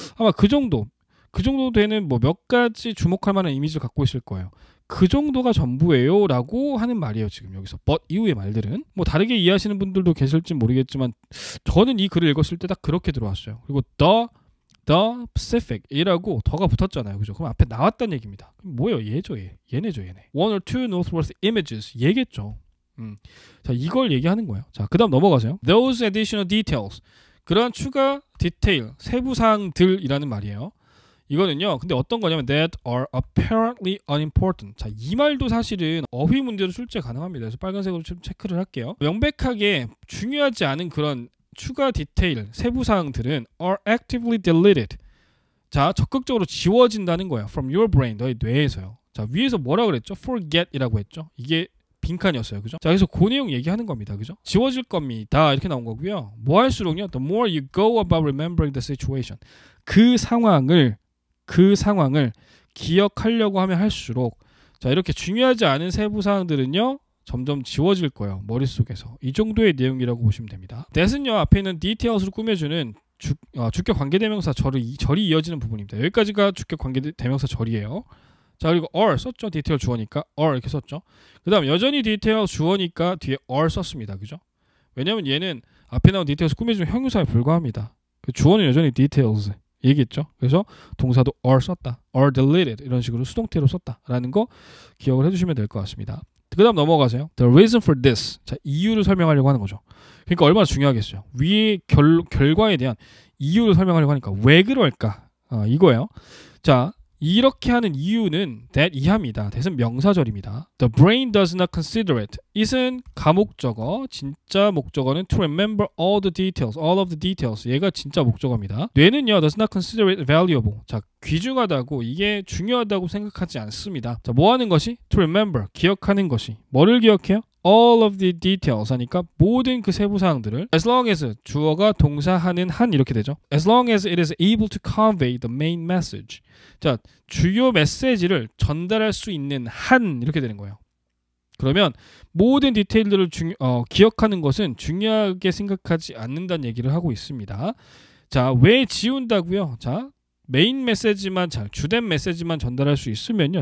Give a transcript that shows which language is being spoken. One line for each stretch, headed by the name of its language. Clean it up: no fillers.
Korean: 아마 그 정도 되는 뭐 몇 가지 주목할 만한 이미지를 갖고 있을 거예요. 그 정도가 전부예요 라고 하는 말이에요. 지금 여기서 but 이후의 말들은 뭐 다르게 이해하시는 분들도 계실지 모르겠지만 저는 이 글을 읽었을 때 딱 그렇게 들어왔어요. 그리고 the Pacific 이라고 더가 붙었잖아요. 그죠? 그럼 앞에 나왔다는 얘기입니다. 그럼 뭐예요? 얘네죠.
English: one or two northwest images
Korean: 얘겠죠. 자, 이걸 얘기하는 거예요. 자, 그 다음 넘어가세요.
English: Those additional details
Korean: 그러한 추가 디테일 세부사항들이라는 말이에요. 이거는요. 근데 어떤 거냐면
English: that are apparently unimportant.
Korean: 자, 이 말도 사실은 어휘 문제로 출제 가능합니다. 그래서 빨간색으로 좀 체크를 할게요. 명백하게 중요하지 않은 그런 추가 디테일 세부사항들은
English: are actively deleted.
Korean: 자, 적극적으로 지워진다는 거예요.
English: from your brain,
Korean: 너의 뇌에서요. 자, 위에서 뭐라 그랬죠? forget이라고 했죠. 이게 빈칸이었어요. 그죠? 자, 그래서 그 내용 얘기하는 겁니다. 그죠? 지워질 겁니다. 이렇게 나온 거고요. 뭐 할수록요.
English: The more you go about remembering the situation.
Korean: 그 상황을 기억하려고 하면 할수록 자, 이렇게 중요하지 않은 세부 사항들은요. 점점 지워질 거예요. 머릿속에서. 이 정도의 내용이라고 보시면 됩니다. that은요. 앞에 있는 details로 꾸며주는 주격 관계대명사 절이 이어지는 부분입니다. 여기까지가 주격 관계대명사 절이에요. 자, 그리고 or 썼죠. 디테일 주어니까 or 이렇게 썼죠. 그 다음 여전히 디테일 주어니까 뒤에 or 썼습니다. 그죠? 왜냐면 얘는 앞에 나온 디테일스 꾸며주는 형용사에 불과합니다. 그 주어는 여전히 details 얘기했죠. 그래서 동사도 or 썼다. or deleted 이런 식으로 수동태로 썼다라는 거 기억을 해주시면 될 것 같습니다. 그 다음 넘어가세요.
English: The reason for this.
Korean: 자, 이유를 설명하려고 하는 거죠. 그러니까 얼마나 중요하겠어요. 위의 결과에 대한 이유를 설명하려고 하니까 왜 그럴까? 이거예요. 자, 이렇게 하는 이유는 that 이하입니다. that은 명사절입니다.
English: The brain does not consider it.
Korean: it은 가목적어, 진짜 목적어는
English: to remember all of the details.
Korean: 얘가 진짜 목적어입니다. 뇌는요,
English: does not consider it valuable.
Korean: 자, 귀중하다고, 이게 중요하다고 생각하지 않습니다. 자, 뭐 하는 것이? to remember, 기억하는 것이. 뭐를 기억해요?
English: all of the details
Korean: 하니까 모든 그 세부 사항들을
English: as long as
Korean: 주어가 동사하는 한 이렇게 되죠.
English: as long as it is able to convey the main message.
Korean: 자, 주요 메시지를 전달할 수 있는 한 이렇게 되는 거예요. 그러면 모든 디테일들을 기억하는 것은 중요하게 생각하지 않는다는 얘기를 하고 있습니다. 자, 왜 지운다고요? 자, 메인 메시지만 주된 메시지만 전달할 수 있으면요.